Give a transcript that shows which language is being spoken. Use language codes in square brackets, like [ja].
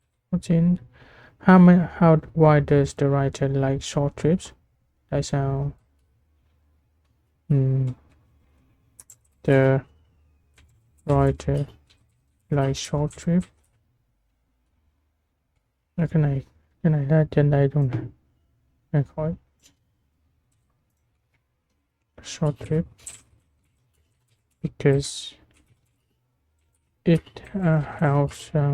[en] What's in? Why does the writer like short trips? [vi] Tại sao [en] the writer like short trip? [vi] Cái này là trên đây luôn nè. Này khỏi. [en] Short trip because it helps